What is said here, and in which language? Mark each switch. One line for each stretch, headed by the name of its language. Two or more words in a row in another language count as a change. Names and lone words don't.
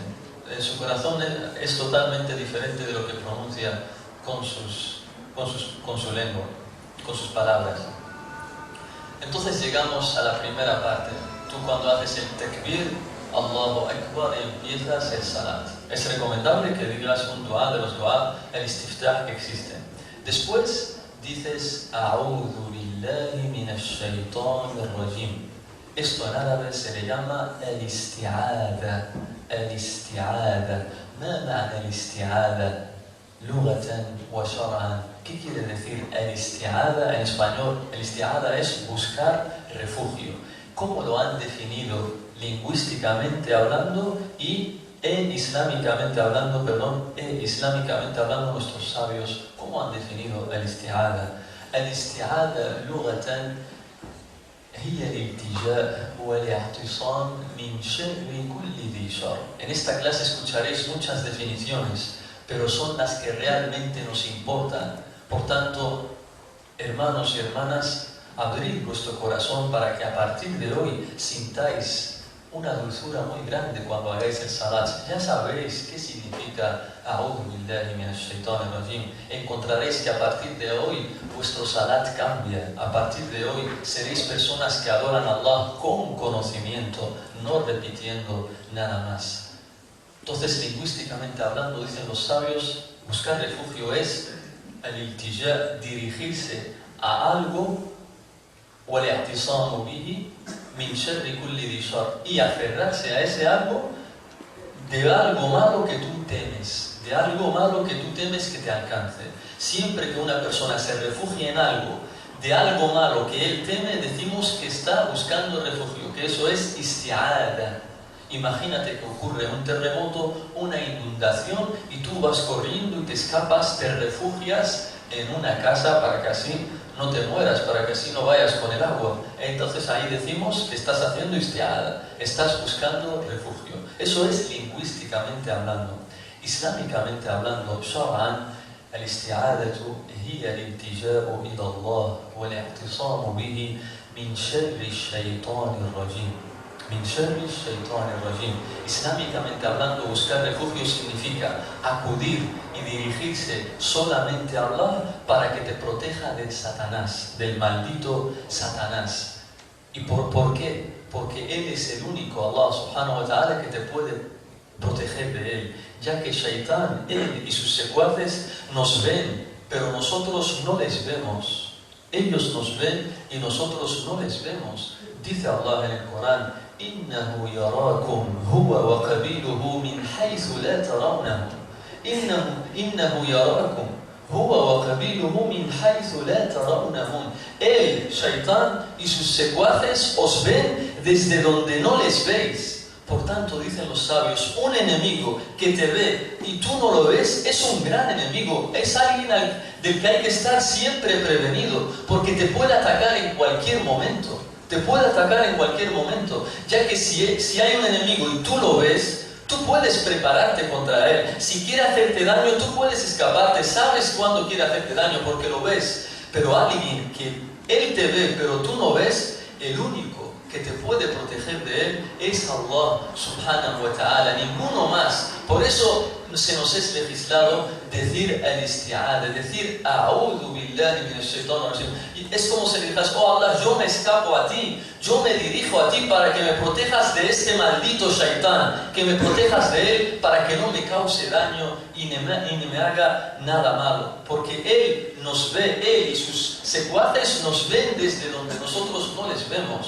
Spanish: En su corazón es totalmente diferente de lo que pronuncia con su lengua, con sus palabras. Entonces llegamos a la primera parte. Tú cuando haces el takbir,
Arabic: الله أكبر,
Spanish: empiezas el salat. Es recomendable que digas un dua de los dua, el istiftah que existen. Después dices
Arabic: أعوذ بالله من الشيطان الرجيم.
Spanish: Esto en árabe se le llama el isti'adha. El isti'adha.
Arabic: ¿ما معنى
Spanish: el isti'adha?
Arabic: لغة وشرعا.
Spanish: ¿Qué quiere decir el isti'adha en español? El isti'adha es buscar refugio. ¿Cómo lo han definido lingüísticamente hablando y islámicamente hablando nuestros sabios? ¿Cómo han definido el isti'adha?
Arabic: الاستعاذة لغة هي الالتجاء والاعتصام من شر كل ذي شر.
Spanish: En esta clase escucharéis muchas definiciones, pero son las que realmente nos importan. Por tanto, hermanos y hermanas, abrid vuestro corazón para que a partir de hoy sintáis una dulzura muy grande cuando hagáis el salat. Ya sabéis qué significa
Arabic: أعوذ بالله من الشيطان الرجيم.
Spanish: Encontraréis que a partir de hoy vuestro salat cambia. A partir de hoy seréis personas que adoran a Allah con conocimiento, no repitiendo nada más. Entonces, lingüísticamente hablando, dicen los sabios, buscar refugio es al-iltijā, dirigirse a algo,
Arabic: وَالْإِعْتِصَامُ بِهِ مِنْ شَرِّ كُلِّ ذِي شَرٍ,
Spanish: y aferrarse a ese algo de algo malo que tú temes, de algo malo que tú temes que te alcance. Siempre que una persona se refugie en algo, de algo malo que él teme, decimos que está buscando refugio, que eso es isti'adha. Imagínate que ocurre un terremoto, una inundación, y tú vas corriendo y te escapas, te refugias en una casa para que así no te mueras, para que así no vayas con el agua. Entonces ahí decimos que estás haciendo isti'adha, estás buscando refugio. Eso es lingüísticamente hablando. Islámicamente hablando,
Arabic: شرعا، الاستعاذة هي الالتجاء إلى الله والاعتصام به من شر الشيطان الرجيم. من شر الشيطان الرجيم.
Spanish: Islámicamente hablando, buscar refugio significa acudir y dirigirse solamente a Allah para que te proteja del Satanás, del maldito Satanás. ¿Y por qué? Porque Él es el único,
Arabic: الله سبحانه وتعالى,
Spanish: que te puede proteger de Él, ya que Shaitán, él y sus secuaces nos ven, pero nosotros no les vemos. Ellos nos ven y nosotros no les vemos. Dice Allah en el Corán:
Arabic: إِنَّهُ يَرَاكُمْ هُوَ وَقَبِيلُهُ مِنْ حَيْثُ لَا تَرَوْنَهُمْ. إِنَّهُ يَرَاكُمْ هُوَ وَقَبِيلُهُ مِنْ حَيْثُ لَا تَرَوْنَهُمْ.
Spanish: Él, Shaitán y sus secuaces os ven desde donde no les veis. Por tanto, dicen los sabios, un enemigo que te ve y tú no lo ves es un gran enemigo. Es alguien del que hay que estar siempre prevenido, porque te puede atacar en cualquier momento. Te puede atacar en cualquier momento, ya que si hay un enemigo y tú lo ves, Tú puedes prepararte contra él. Si quiere hacerte daño, tú puedes escaparte. Sabes cuándo quiere hacerte daño porque lo ves. Pero alguien que él te ve, pero tú no ves, el único que te puede proteger de él es
Arabic: الله سبحانه وتعالى,
Spanish: ninguno más. Por eso se nos es legislado decir al-isti'adha, decir
Arabic: أعوذ بالله من الشيطان الرجيم.
Spanish: Es como si dijeras, oh Allah, yo me escapo a ti, yo me dirijo a ti para que me protejas de este maldito shaitán, que me protejas de él para que no me cause daño y ni me haga nada malo. Porque él nos ve, él y sus secuaces nos ven desde donde nosotros no les vemos.